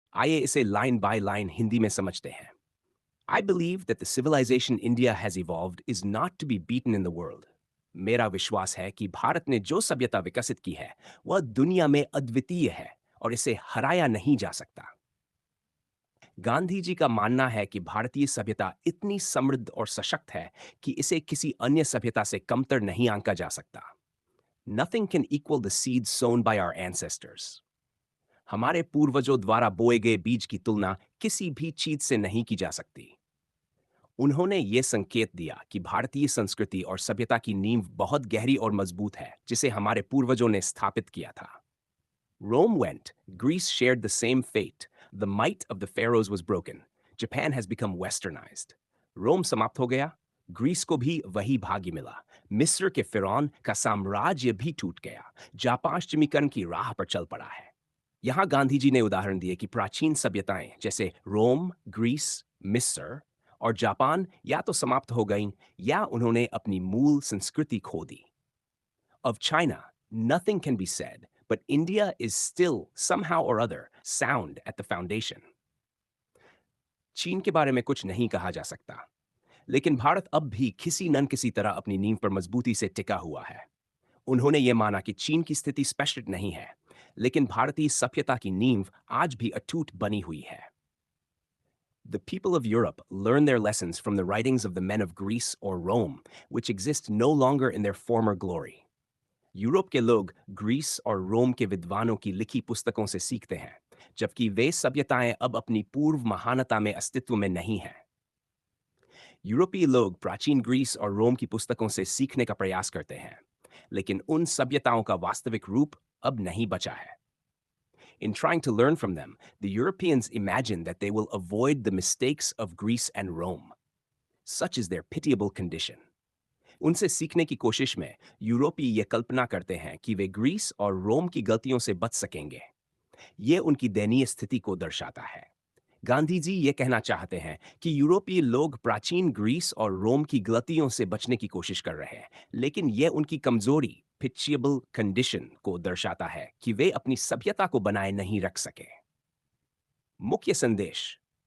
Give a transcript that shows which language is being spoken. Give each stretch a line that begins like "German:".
Hindi: आइए इसे line by line Hindi में समझते हैं।
English: I believe that the civilization India has evolved is not to be beaten in the world.
Hindi: मेरा विश्वास है कि भारत ने जो सभ्यता विकसित की है, वह दुनिया में अद्वितीय है और इसे हराया नहीं जा सकता। गांधी जी का मानना है कि भारतीय सभ्यता इतनी समृद्ध और सशक्त है कि इसे किसी अन्य सभ्यता से कमतर नहीं आंका जा सकता।
English: Nothing can equal the seeds sown by our ancestors.
Hindi: हमारे पूर्वजों द्वारा बोए गए बीज की तुलना किसी भी चीज से नहीं की जा सकती। उन्होंने ये संकेत दिया कि भारतीय संस्कृति और सभ्यता की नींव बहुत गहरी और मजबूत है, जिसे हमारे पूर्वजों ने स्थापित किया था।
English: Rome went, Greece shared the same fate. The might of the pharaohs was broken. Japan has become westernized.
Hindi: रोम समाप्त हो गया, ग्रीस को भी वही भाग्य मिला। मिस्र के फिरौन का साम्राज्य भी टूट गया। जापान पश्चिमीकरण की राह पर चल पड़ा है। यहाँ गांधी जी ने उदाहरण दिए कि प्राचीन सभ्यताएं जैसे रोम, ग्रीस, मिस्र और जापान या तो समाप्त हो गईं या उन्होंने अपनी मूल संस्कृति खो दी।
English: Of China, nothing can be said, but India is still somehow or other sound at the foundation.
Hindi: चीन के बारे में कुछ नहीं कहा जा सकता, लेकिन भारत अब भी किसी न किसी तरह अपनी नींव पर मजबूती से टिका हुआ है। उन्होंने ये माना कि चीन की स्थिति स्पष्ट नहीं है, लेकिन भारतीय सभ्यता की नींव आज भी अटूट बनी हुई है।
English: The people of Europe learn their lessons from the writings of the men of Greece or Rome, which exist no longer in their former glory.
Hindi: Europe के लोग ग्रीस और रोम के विद्वानों की लिखी पुस्तकों से सीखते हैं, जबकि वे सभ्यताएं अब अपनी पूर्व महानता में अस्तित्व में नहीं हैं। यूरोपीय लोग प्राचीन ग्रीस और रोम की पुस्तकों से सीखने का प्रयास करते हैं, लेकिन उन सभ्यताओं का वास्तविक रूप अब नहीं बचा है।
English: In trying to learn from them, the Europeans imagine that they will avoid the mistakes of Greece and Rome. Such is their pitiable condition.
Hindi: उनसे सीखने की कोशिश में यूरोपीय ये कल्पना करते हैं कि वे ग्रीस और रोम की गलतियों से बच सकेंगे। ये उनकी दयनीय स्थिति को दर्शाता है। गांधी जी ये कहना चाहते हैं कि यूरोपीय लोग प्राचीन ग्रीस और रोम की गलतियों से बचने की कोशिश कर रहे हैं, लेकिन ये उनकी कमजोरी
English: pitiable condition
Hindi: को दर्शाता है कि वे अपनी सभ्यता को बनाए नहीं रख सके। मुख्य संदेश।